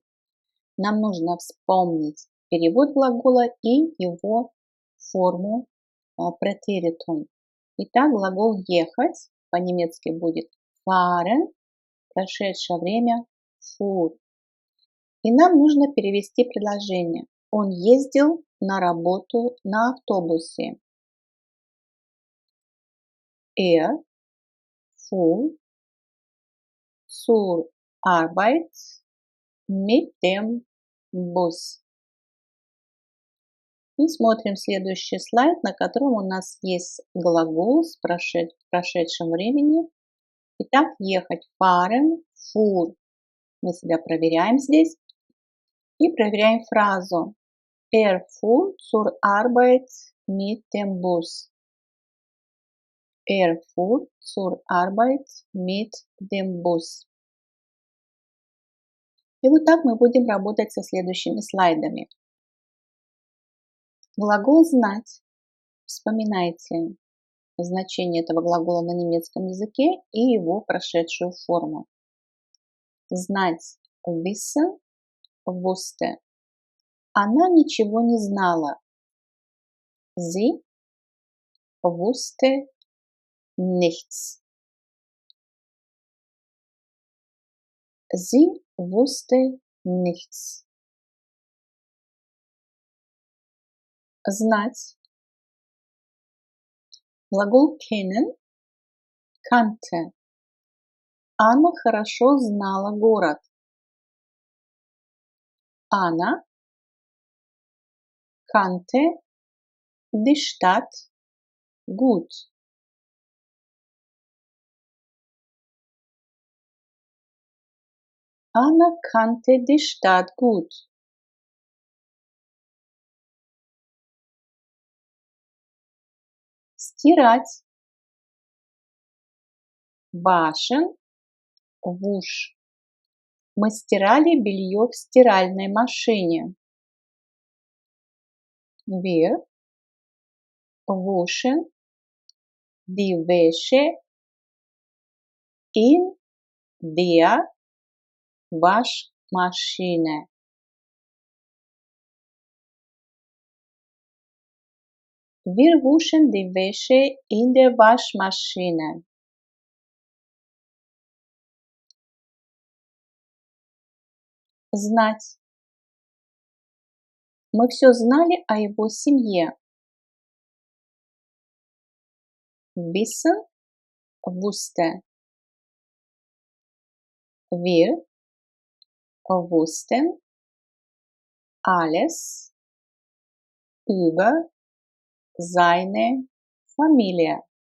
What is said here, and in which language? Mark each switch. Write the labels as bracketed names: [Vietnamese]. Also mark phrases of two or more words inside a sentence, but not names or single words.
[Russian] Нам нужно вспомнить перевод глагола и его форму претеритум. Итак, глагол ехать по-немецки будет fahren, прошедшее время fuhr. И нам нужно перевести предложение. Он ездил на работу на автобусе. [German] Er fuhr zur Arbeit mit dem Bus. [Russian] И смотрим следующий слайд, на котором у нас есть глагол с прошедшим временем. Итак, ехать [German] fahren, fuhr. [Russian] Мы себя проверяем здесь и проверяем фразу. [German] Er fuhr zur Arbeit mit dem Bus. Er fuhr zur Arbeit mit dem Bus. [Russian] И вот так мы будем работать со следующими слайдами. Глагол «знать». Вспоминайте значение этого глагола на немецком языке и его прошедшую форму. Знать [German] wissen, wusste. [Russian] Она ничего не знала. [German] Sie wusste nichts. Sie wusste nichts. [Russian] Знать. Глагол [German] kennen, kannte. [Russian] Анна хорошо знала город. [German] Anna kannte die Stadt gut. Anna kannte die Stadt gut. [Russian] Стирать. [German] Waschen, wusch. [Russian] Мы стирали белье в стиральной машине. [German] Wir wuschen die Wäsche in der Waschmaschine. Wir wuschen die Wäsche in der Waschmaschine. [Russian] Знать. Мы все знали о его семье. [German] Wissen, wusste. Wir wussten alles über seine Familie.